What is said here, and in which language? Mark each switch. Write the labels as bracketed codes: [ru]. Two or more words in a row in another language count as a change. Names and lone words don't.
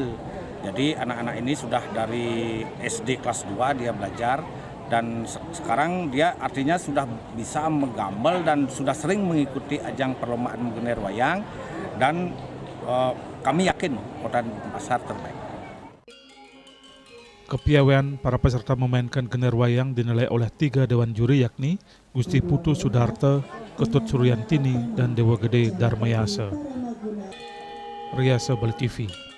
[id] Jadi anak-anak ini sudah dari SD kelas 2 dia belajar dan sekarang dia artinya sudah bisa menggambal dan sudah sering mengikuti ajang perlombaan gender wayang dan kami yakin Kota Denpasar terbaik. Kepiawaian para peserta memainkan gender wayang dinilai oleh 3 dewan juri yakni Gusti Putu Sudarta, Ketut Suryantini, dan Dewa Gede Darmayasa. Riasa Bali TV.